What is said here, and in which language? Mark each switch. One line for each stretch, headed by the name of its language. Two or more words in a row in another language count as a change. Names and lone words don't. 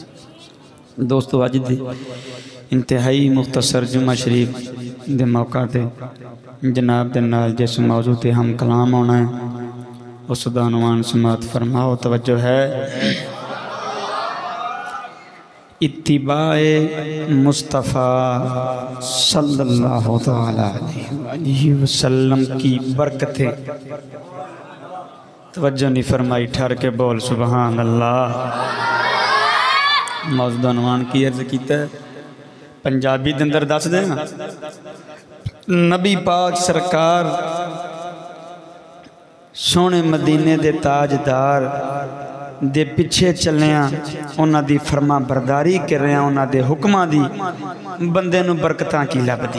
Punjabi: دوستو اج دی انتہائی مختصر جمعہ شریف دے موقع تے جناب دے نال جس موضوع تے ہم کلام ہونا ہے اس دا عنوان سماعت فرماؤ.
Urdu: توجہ ہے اتباعِ مصطفیٰ
Arabic: صلى الله تعالى عليه وسلم
Urdu: کی برکتیں. توجہ نہیں فرمائی، ٹھہر کے بول
Arabic: سبحان الله.
Punjabi: موجود عنوان کی عرض کیتا پنجابی دے اندر دس دینا. نبی پاک سرکار سوہنے مدینے دے تاجدار دے پچھے چلیا انہاں دی فرماں برداری کر رہا انہاں دے حکماں دی بندے نوں برکتاں کی لبھدی.